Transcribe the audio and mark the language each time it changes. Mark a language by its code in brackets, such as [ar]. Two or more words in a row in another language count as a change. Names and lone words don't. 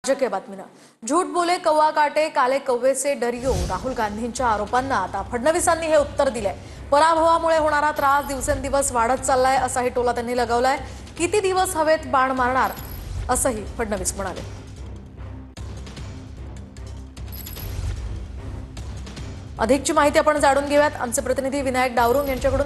[mr] राजकीय बातमीनं [hi] झूठ बोले कौवा काटे काले कौवे से डरियो। [mr] राहुल गांधींच्या आरोपांना आता फडणवीसांनी हे उत्तर दिलंय। पराभवामुळे होणारा त्रास दिवसेंदिवस वाढत चाललाय असाही टोला त्यांनी लगावलाय। किती दिवस हवेत बाण मारणार असंही फडणवीस म्हणाले। अधिकची माहिती आपण जाणून घेऊयात आमचे प्रतिनिधी विनायक डावरुंग यांच्याकडून।